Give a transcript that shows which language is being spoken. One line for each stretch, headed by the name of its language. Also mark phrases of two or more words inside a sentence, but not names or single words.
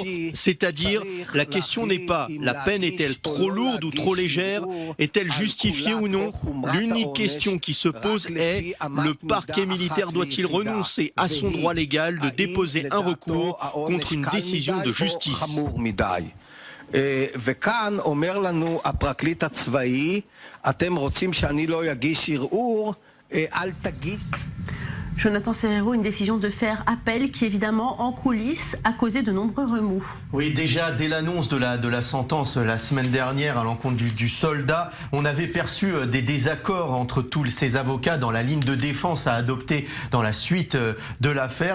French: C'est-à-dire, la question n'est pas la peine est-elle trop lourde ou trop légère? Est-elle justifiée ou non? L'unique question qui se pose est: le parquet militaire doit-il renoncer à son droit légal de déposer un recours contre une décision de justice?
Hebrew: וכאן אומר לנו הפרקליט הצבאי, אתם רוצים שאני לא אגיש ערעור, אל תגיש.
French: Jonathan Serrero, une décision de faire appel qui, évidemment, en coulisses, a causé de nombreux remous. Oui, déjà, dès l'annonce de la sentence la semaine dernière à l'encontre du soldat, on avait perçu des désaccords entre tous ces avocats dans la ligne de défense à adopter dans la suite de l'affaire.